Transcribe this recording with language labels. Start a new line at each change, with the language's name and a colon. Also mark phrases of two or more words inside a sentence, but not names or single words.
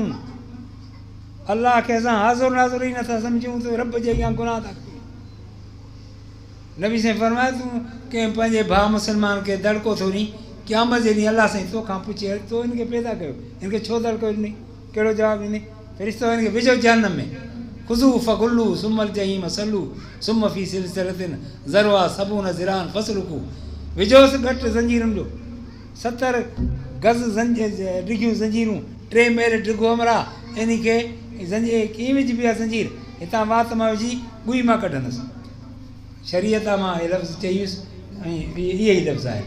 Sindhi: अलाह खे असां हाज़ुर नाज़ुर ई नथा सम्झूं त रब जे अॻियां गुनाह था कयूं। नबी साईं फरमाए तूं कंहिं पंहिंजे भाउ मुस्लमान खे दड़को थो ॾीं, क़यामत जे ॾींहुं अलाह साईं तोखां पुछे तो हिनखे पैदा कयो, हिनखे छो दड़को ॾिनई? कहिड़ो जवाबु ॾिनई? फ़रिश्तो हिनखे विझो जहन्नम में,
Arabic: خذوه فغلوه ثم الجحيم صلوه ثم في سلسلة ذرعها سبعون ذراعا فاسلكوه.
Sindhi: विझोसि घटि ज़ंजीरुनि जो 70 गज़ डिघियूं ज़ंजीरूं, 3 मेल डिघो अमरा, इन खे ज़ंजीर कीअं विझबी आहे? ज़ंजीर हितां वात मां विझी ॻुई मां कढंदुसि। शरीयत मां इहे लफ़्ज़ चईसि ऐं इहे ई लफ़्ज़ आहे।